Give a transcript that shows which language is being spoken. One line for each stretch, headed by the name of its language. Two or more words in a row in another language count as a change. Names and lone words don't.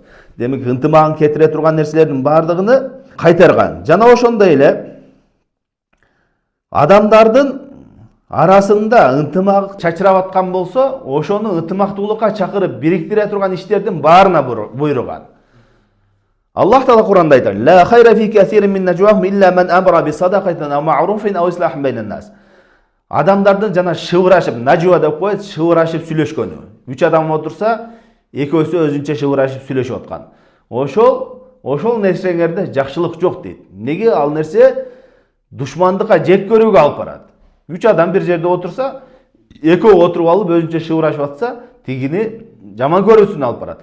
Kyrgyz: Демек ынтымагын кетире турган нерселердин бардыгыны кайтарган. Жана ошондой эле адамдардын арасында ынтымак чачырап аткан болсо, ошону ынтымактуулукка чакырып бириктире турган иштердин баарына буйруган. Аллах Таала Кур'анда айтат:
Arabic: "لا خير في كثير من نجواهم إلا من أمر بصدقة أو معروف أو إصلاح بين الناس."
Kyrgyz: Адамдардын жана шыбырашып, нажва деп коет, шыбырашып сүйлөшкөнү. 3 адам отурса, экөөсү өзүнчө шыбырашып сүйлөшүп аткан. Ошол нерсеңерде жакшылык жок дейт. Неге? Ал нерсе душмандыкка, жек көрүүгө алып барат. 3 адам бир жерде отурса, экөө отуруп алып өзүнчө шыбырашып атса, тигини жаман көрүүсүнө алып барат.